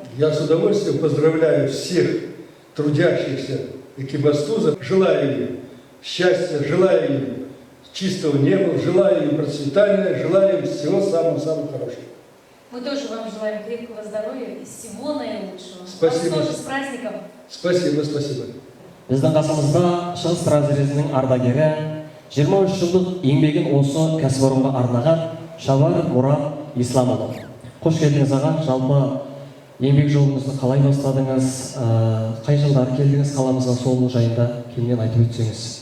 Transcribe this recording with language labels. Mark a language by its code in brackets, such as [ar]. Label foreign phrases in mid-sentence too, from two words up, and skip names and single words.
[ru] Я с удовольствием поздравляю всех трудящихся Экибастуза. Желаю им счастья, желаю им чистого неба, желаю им процветания, желаю им всего самого-самого хорошего. Мы тоже вам желаем крепкого здоровья и всего наилучшего. Спасибо. Вас тоже с праздником. Спасибо, спасибо. [kk] Біздің қасымызда Шығыс разрезінің ардагері 23 жылдық еңбегін осы кәсіпорынға арнаған Шабар Мұрат Исламұлы. Қош келдіңіз аға. Жалпы еңбек жолыңызды қалай бастадыңыз? Қай жылдары келдіңіз қаламызға, сол жайында кеңінен айтып өтсеңіз.